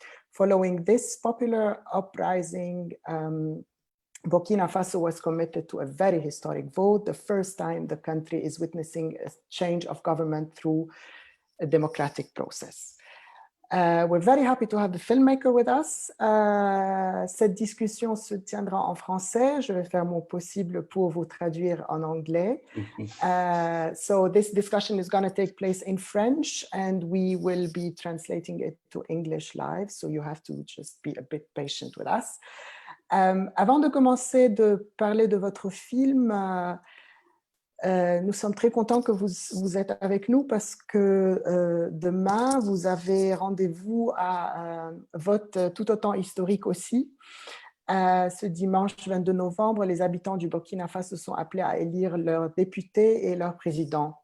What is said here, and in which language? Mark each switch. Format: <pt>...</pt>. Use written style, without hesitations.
<en>Following this popular uprising, Burkina Faso was committed to a very historic vote, the first time the country is witnessing a change of government through a democratic process. We're very happy to have the filmmaker with us.</en> <fr>Cette discussion se tiendra en français. Je vais faire mon possible pour vous traduire en anglais.</fr> <en>So this discussion is going to take place in French, and we will be translating it to English live. So you have to just be a bit patient with us.</en> <fr>Avant de commencer de parler de votre film, nous sommes très contents que vous êtes avec nous parce que demain, vous avez rendez-vous à un vote tout autant historique aussi. Ce dimanche 22 novembre, les habitants du Burkina Faso sont appelés à élire leurs députés et leur président.</fr>